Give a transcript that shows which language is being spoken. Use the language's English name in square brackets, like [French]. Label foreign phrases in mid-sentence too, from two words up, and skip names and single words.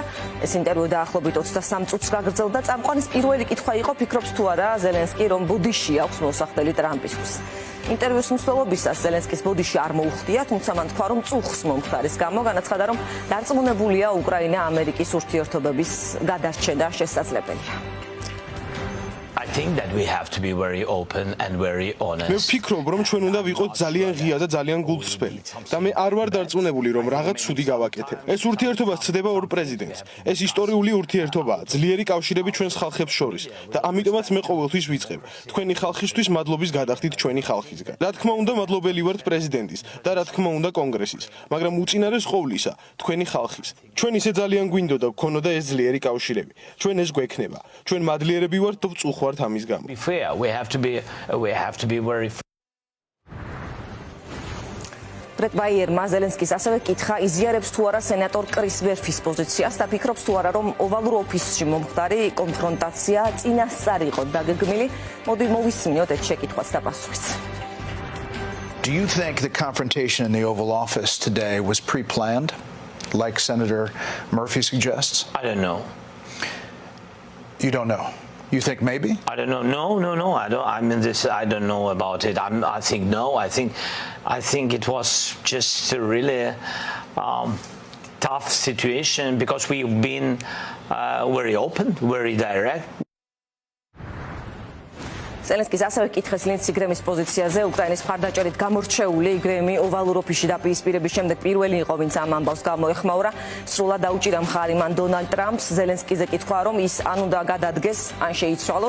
[Georgian] ეს ინტერვიუ დაახლოებით 23 წუთს გაგრძელდა. წამყვანის პირველი კითხვა იყო, ფიქრობს თუ არა ზელენსკი, რომ ბოდიში აქვს მოსახდელი ტრამპისთვის. ინტერვიუს მსვლელობისას ზელენსკის ბოდიში არ მოუხდია, თუმცა მან თქვა, რომ წუხს მომხდარის გამო განაცხადა, რომ დარწმუნებულია უკრაინა ამერიკის ურთიერთობების გადარჩენა შესაძლებელია. [English] think that we have to be very open and very [Georgian] მე [English] honest. [Georgian] ვფიქრობ, რომ ჩვენ უნდა ვიყოთ ძალიან ღია და ძალიან გულწრფელი. და მე არ ვარ დარწმუნებული, რომ რაღაც ცუდი გავაკეთებ. ეს ურთიერთობა ცდება ორ პრეზიდენტს. ეს ისტორიული ურთიერთობაა, ძლიერი კავშირები ჩვენს ხალხებს შორის და ამიტომაც მე ყოველთვის ვიწყებ. თქვენი ხალხისთვის მადლობის გადახდით ჩვენი ხალხისგან. რა თქმა უნდა, მადლობელი ვართ პრეზიდენტის და რა თქმა უნდა კონგრესის, მაგრამ უწინარეს ყოვლისა, თქვენი ხალხის. ჩვენ ისე ძალიან გვინდოდა გქონოდა ეს ძლიერი კავშირები. ჩვენ ეს გვექნება. ჩვენ მადლიერები ვართ და ვწუხვართ ამის გამო. [English] Be fair. We have to be very [Georgian] ბრეტ ბაიერმა ზელენსკის ასევე კითხა იზიარებს თუ არა სენატორ კრის მერფის პოზიციას და ფიქრობს თუ არა რომ ოვალურ ოფისში მომხდარი კონფრონტაცია წინასწარ იყო დაგეგმილი. მოდი მოვისმინოთ ეს შეკითხვაც და პასუხიც. [English] Do you think the confrontation in the Oval Office today was pre-planned, like Senator Murphy suggests? I don't know. You don't know. You think maybe? I don't know. No. I don't. I mean, I don't know about it. I think no. I think it was just a really tough situation because we've been very open, very direct. [Georgian] ზელენსკის ასევე კითხეს ლინდსი გრემის პოზიციაზე. უკრაინის მხარდაჭერით გამორჩეული გრემი ოვალურ ოფისში დაპირისპირების შემდეგ პირველი იყო, ვინც ამ ამბავს გამოეხმაურა. სრულად დაუჭირა მხარი მან დონალდ ტრამპს. ზელენსკიზე კითხვა, რომ ის ან უნდა გადადგეს, ან შეიცვალოს.